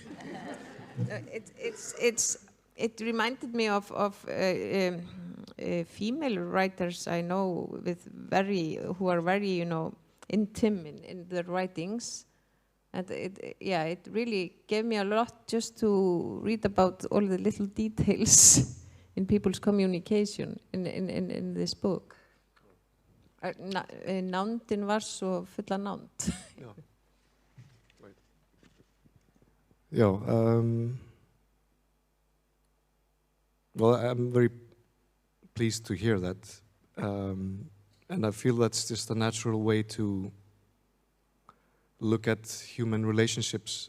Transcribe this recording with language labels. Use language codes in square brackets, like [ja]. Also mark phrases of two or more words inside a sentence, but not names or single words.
[en] It reminded me of female writers I know who are very intimate in their writings, and it really gave me a lot just to read about all the little details in people's communication in this book. [is] Nándin var svo fulla nánd. [en] Well, I'm very pleased to hear that. And I feel that's just a natural way to look at human relationships.